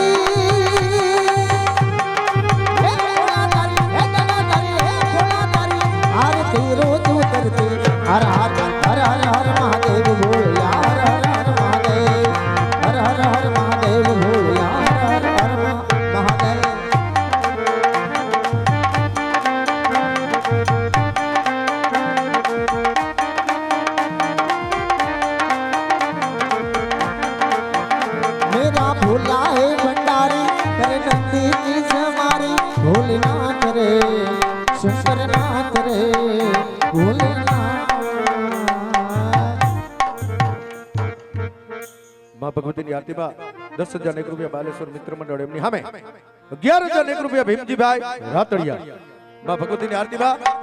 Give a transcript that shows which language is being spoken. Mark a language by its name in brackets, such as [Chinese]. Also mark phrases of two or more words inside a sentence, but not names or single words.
[Gujarati] હે ભોળા તારી હે ગણા તારી હે ભોળા તારી આરતી રોજ ઉતરતી હર હર હર હર હર મહાદેવ ભોળિયા હર હર હર મહાદેવ હર હર હર મહાદેવ ભોળિયા હર હર હર મહાદેવ [Hindi] मेरा भोला है भंडारी करे नंदी की समारी भोलेनाथ रे शंकरनाथ रे भोलेनाथ [Gujarati] માં ભગવતીની આરતીમાં ₹10,001 બાલેશ્વર મિત્ર મંડળ એમની સામે ₹11,001 ભીમજીભાઈ રાતડિયા માં ભગવતીની આરતીમાં